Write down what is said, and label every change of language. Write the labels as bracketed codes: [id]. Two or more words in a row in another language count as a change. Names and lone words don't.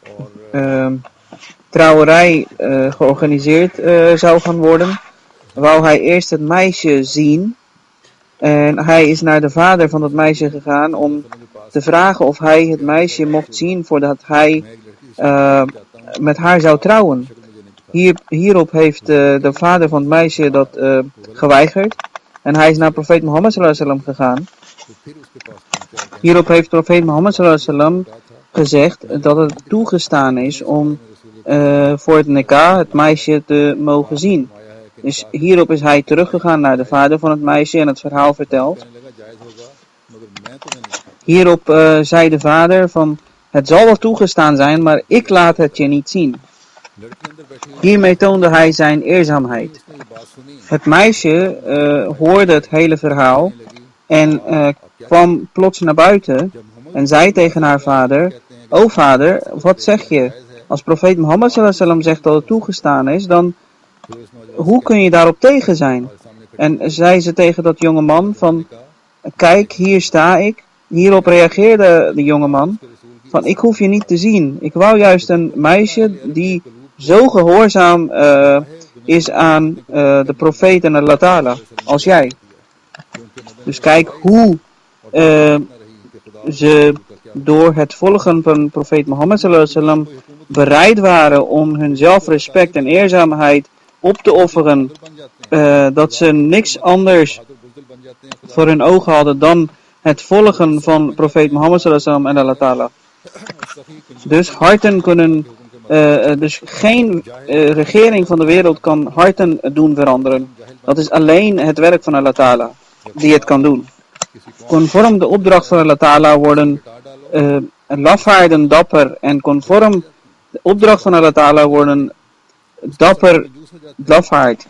[nl] trouwerij georganiseerd zou gaan worden, wou hij eerst het meisje zien en hij is naar de vader van het meisje gegaan om te vragen of hij het meisje mocht zien voordat hij met haar zou trouwen. Hierop heeft de vader van het meisje dat geweigerd en hij is naar profeet Mohammed [ar] صلى الله عليه وسلم [nl] gegaan. Hierop heeft profeet Mohammed [ar] صلى الله عليه وسلم [nl] gezegd dat het toegestaan is om voor het nikah het meisje te mogen zien. Dus hierop is hij teruggegaan naar de vader van het meisje en het verhaal verteld. Hierop zei de vader van, het zal wel toegestaan zijn, maar ik laat het je niet zien. Hiermee toonde hij zijn eerzaamheid. Het meisje hoorde het hele verhaal En kwam plots naar buiten en zei tegen haar vader: O vader, wat zeg je? Als profeet Mohammed [ar] صلى الله عليه وسلم [nl] zegt dat het toegestaan is, dan hoe kun je daarop tegen zijn? En zei ze tegen dat jonge man van: kijk, hier sta ik. Hierop reageerde de jonge man van: ik hoef je niet te zien. Ik wou juist een meisje die zo gehoorzaam is aan de profeet en Allah Ta'ala als jij. Dus kijk hoe ze door het volgen van profeet Mohammed [ar] صلى الله عليه وسلم [nl] bereid waren om hun zelfrespect en eerzaamheid op te offeren, dat ze niks anders voor hun ogen hadden dan het volgen van profeet Mohammed [ar] صلى الله عليه وسلم [nl] en Allah Ta'ala. Dus harten kunnen, dus geen regering van de wereld kan harten doen veranderen. Dat is alleen het werk van Allah Ta'ala die het kan doen. Conform de opdracht van Allah Ta'ala worden lafaarden dapper en conform de opdracht van Allah Ta'ala worden dapper lafaard.